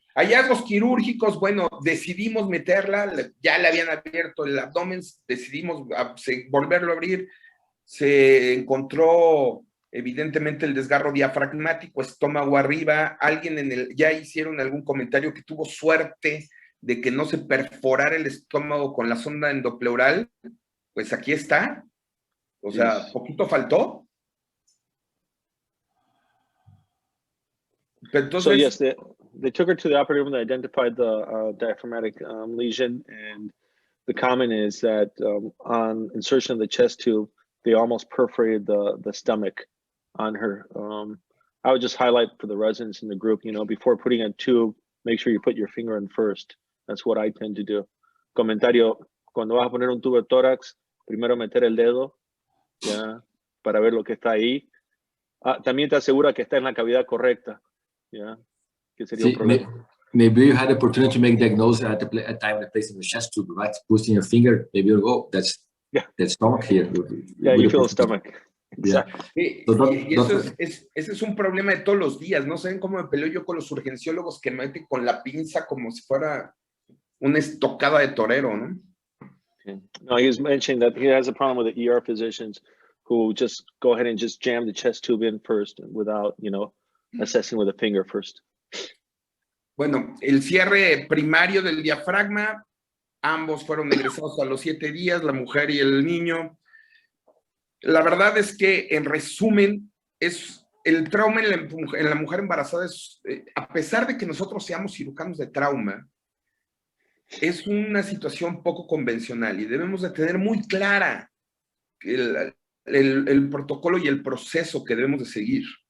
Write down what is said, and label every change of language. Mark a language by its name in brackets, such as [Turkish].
[Spanish] Hallazgos quirúrgicos, bueno, decidimos meterla, ya le habían abierto el abdomen, decidimos volverlo a abrir, se encontró evidentemente el desgarro diafragmático, estómago arriba, ya hicieron algún comentario que tuvo suerte de que no se perforara el estómago con la sonda endopleural, pues aquí está, o sea, poquito faltó. Entonces, [English] so yes, they took her to the operating room. They identified the diaphragmatic lesion, and the comment is that on insertion of the chest tube, they almost perforated the stomach on her. I would just highlight for the residents in the group, before putting a tube, make sure you put your finger in first. That's what I tend to do. [Spanish] Comentario, cuando vas a poner un tubo de tórax, primero meter el dedo, ya, para ver lo que está ahí. También te asegura que está en la cavidad correcta. Yeah, que sería un problema. [English] Maybe you had the opportunity to make diagnosis at the time of placing the chest tube, right? Pushing your finger, maybe you'll go, that's stomach here. Yeah, you feel the stomach. Exactly. [Spanish] Y ese es un problema de todos los días. No saben cómo me peleo yo con los urgenciólogos que meten con la pinza como si fuera una estocada de torero, ¿no? [English] No, he was mentioning that he has a problem with the ER physicians who just go ahead and just jam the chest tube in first without, assessing with a finger first. [Spanish] Bueno, el cierre primario del diafragma, ambos fueron egresados a los 7 días, la mujer y el niño. La verdad es que, en resumen, el trauma en la mujer embarazada es, a pesar de que nosotros seamos cirujanos de trauma, es una situación poco convencional y debemos de tener muy clara el protocolo y el proceso que debemos de seguir.